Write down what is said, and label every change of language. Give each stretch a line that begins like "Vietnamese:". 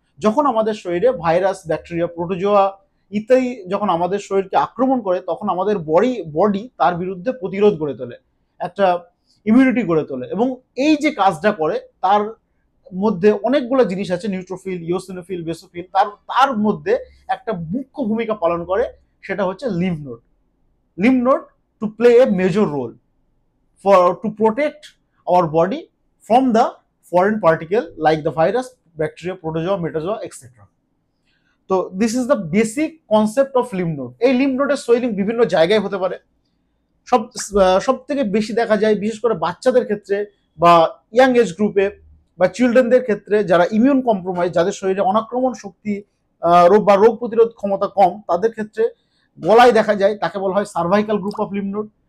Bangla: যখন আমাদের শরীরে ভাইরাস, ব্যাকটেরিয়া, প্রোটোজোয়া ইত্যাদি যখন আমাদের শরীরকে আক্রমণ করে, তখন আমাদের বডি তার বিরুদ্ধে প্রতিরোধ গড়ে তোলে, একটা ইমিউনিটি গড়ে তোলে। এবং এই যে কাজটা করে তার মধ্যে অনেকগুলো জিনিস আছে, নিউট্রোফিল, ইওসিনোফিল, বেসোফিল, তার মধ্যে একটা মুখ্য ভূমিকা পালন করে, সেটা হচ্ছে lymph node.
English: Lymph node to play a major role for to protect our body from the foreign particle like the virus, bacteria, protozoa, metazoa, etc.
Bangla: তো
English: This is the basic concept of lymph node.
Bangla: এই lymph নোডের swelling বিভিন্ন জায়গায় হতে পারে। সব থেকে বেশি দেখা যায় বিশেষ করে বাচ্চাদের ক্ষেত্রে বা ইয়াং এজ গ্রুপে বা চিলড্রেনদের ক্ষেত্রে, যারা ইমিউন কম্প্রোমাইজ, যাদের শরীরে অনাক্রমণ শক্তি রোগ প্রতিরোধ ক্ষমতা কম, তাদের ক্ষেত্রে গলায় দেখা যায়, তাকে বলা হয় cervical group of lymph node.